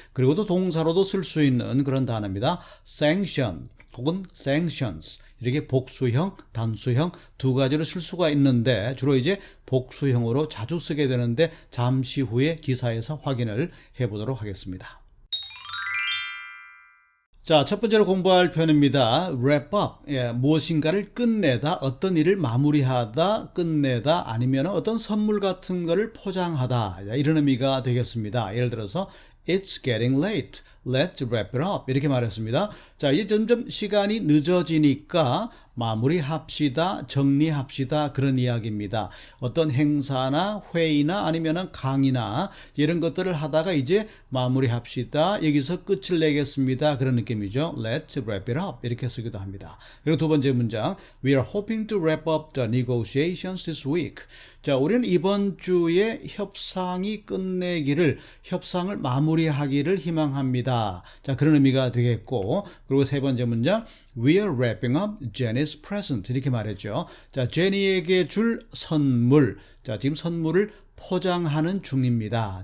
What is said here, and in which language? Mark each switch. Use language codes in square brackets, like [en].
[ko] 그리고 또 동사로도 쓸 수 있는 그런 단어입니다. sanction 혹은 sanctions, 이렇게 복수형, 단수형 두 가지로 쓸 수가 있는데 주로 이제 복수형으로 자주 쓰게 되는데 잠시 후에 기사에서 확인을 해보도록 하겠습니다. 자, 첫 번째로 공부할 표현입니다. wrap up, 무엇인가를 끝내다, 어떤 일을 마무리하다, 끝내다, 아니면 어떤 선물 같은 거를 포장하다, 이런 의미가 되겠습니다. 예를 들어서 [en] It's getting late. Let's wrap it up. [ko] 이렇게 말했습니다. 자, 이제 점점 시간이 늦어지니까 마무리합시다, 정리합시다, 그런 이야기입니다. 어떤 행사나 회의나 아니면 강의나 이런 것들을 하다가 이제 마무리합시다, 여기서 끝을 내겠습니다, 그런 느낌이죠. [en] Let's wrap it up [ko] 이렇게 쓰기도 합니다. 그리고 두 번째 문장, [en] We are hoping to wrap up the negotiations this week. [ko] 자, 우리는 이번 주에 협상이 끝내기를, 협상을 마무리하기를 희망합니다. 자, 그런 의미가 되겠고, 그리고 세 번째 문장, [en] We are wrapping up Jenny's present. [ko] 이렇게 말했죠. 자, 제니에게 줄 선물. 자, 지금 선물을 포장하는 중입니다.